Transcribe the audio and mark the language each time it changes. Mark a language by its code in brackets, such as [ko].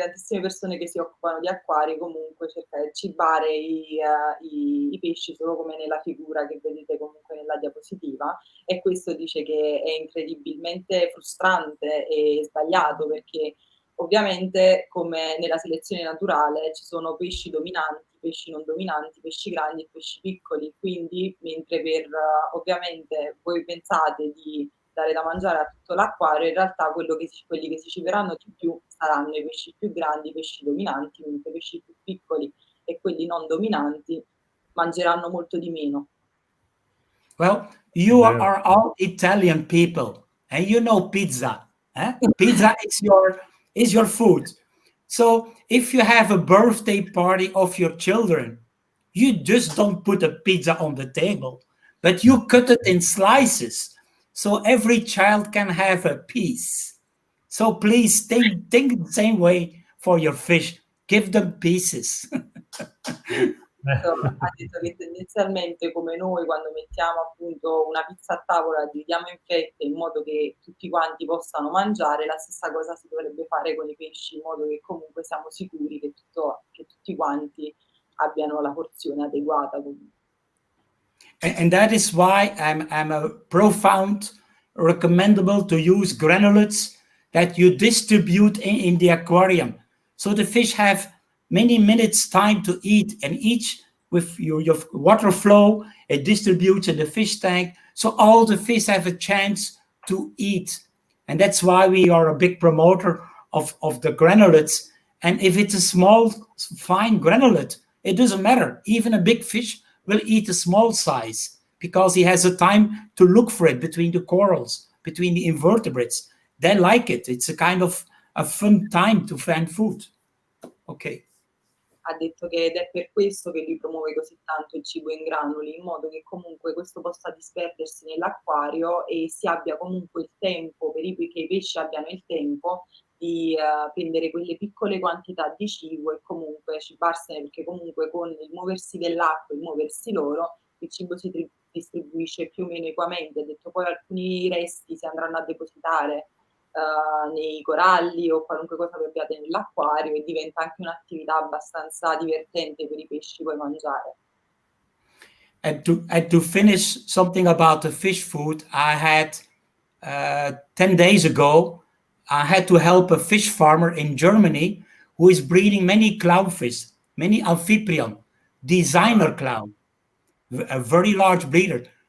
[it] tantissime persone che si occupano di acquari comunque cercano di cibare i pesci solo come nella figura che vedete comunque nella diapositiva, e questo dice che è incredibilmente frustrante e sbagliato, perché ovviamente come nella selezione naturale ci sono pesci dominanti, pesci non dominanti, pesci grandi e pesci piccoli, quindi mentre per ovviamente voi pensate di dare da mangiare a tutto l'acquario, in realtà quelli che si ciberanno di più saranno i pesci più grandi, i pesci dominanti, mentre i pesci più piccoli e quelli non dominanti mangeranno molto di meno. [en] Well, you are all Italian people, and you know pizza. Eh? Pizza is your food. So if you have a birthday party of your children, you just don't put a pizza on the table, but you cut it in slices, so every child can have a piece. So please think the same way for your fish. Give them pieces. [it] Ha detto che tendenzialmente come noi quando mettiamo appunto una pizza a tavola dividiamo in fette in modo che tutti quanti possano mangiare, la stessa cosa si dovrebbe fare con i pesci, in modo che comunque siamo sicuri che tutti quanti abbiano la porzione adeguata comunque. [en] And that is why I'm a profound recommendable to use granulates that you distribute in the aquarium. So the fish have many minutes time to eat, and each with your water flow, it distributes in the fish tank. So all the fish have a chance to eat. And that's why we are a big promoter of the granulates. And if it's a small, fine granulate, it doesn't matter. Even a big fish will eat a small size because he has a time to look for it between the corals, between the invertebrates. They like it. It's a kind of a fun time to find food. Ok. [it] Ha detto che ed è per questo che lui promuove così tanto il cibo in granuli, in modo che comunque questo possa disperdersi nell'acquario e si abbia comunque il tempo, che i pesci abbiano il tempo di prendere quelle piccole quantità di cibo e comunque cibarsene, perché comunque con il muoversi dell'acqua, il muoversi loro, il cibo si distribuisce più o meno equamente. Ha detto poi alcuni resti si andranno a depositare nei coralli o qualunque cosa che abbiate nell'acquario, e diventa anche un'attività abbastanza divertente per i pesci poi mangiare. [en] And to finish something about the fish food, I had 10 days ago, I had to help a fish farmer in Germany who is breeding many clownfish, many amphibian, designer clown, a very large breeder.